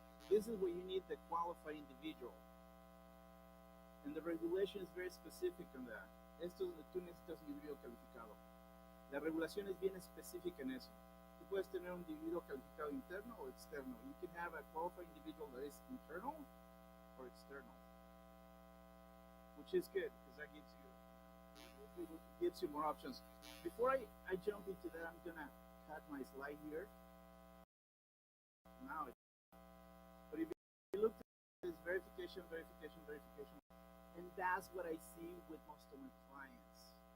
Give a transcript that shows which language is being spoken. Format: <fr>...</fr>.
<en>This is where you need the qualified individual. And the regulation is very specific on that.</en> <es>Esto es donde tú necesitas un individuo calificado. La regulación es bien específica en eso. Tú puedes tener un individuo calificado interno o externo.</es> <en>You can have a qualified individual that is internal or external, which is good because that gives you more options. Before I jump into that, I'm gonna cut my slide here. Now, but if you look at this verification, and that's what I see with most of my clients.</en>